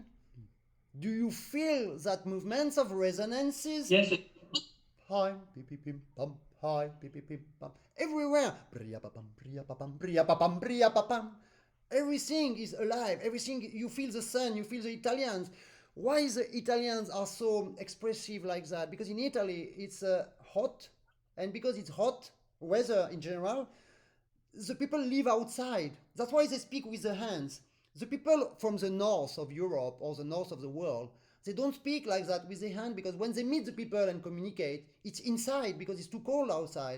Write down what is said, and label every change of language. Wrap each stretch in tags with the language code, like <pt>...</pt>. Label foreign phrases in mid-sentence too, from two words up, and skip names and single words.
<en>Do you feel that movements of resonances? Yes. Hi, pip pip pim pam. Hi, pip pip pim pam. Everywhere. Bria pa pam, bria pa pam, bria pa pam, bria pa pam. Everything is alive. Everything, you feel the sun. You feel the Italians. Why the Italians are so expressive like that? Because in Italy it's hot, and because it's hot weather in general, the people live outside. That's why they speak with the hands. The people from the north of Europe or the north of the world, they don't speak like that with their hand, because when they meet the people and communicate, it's inside because it's too cold outside.</en>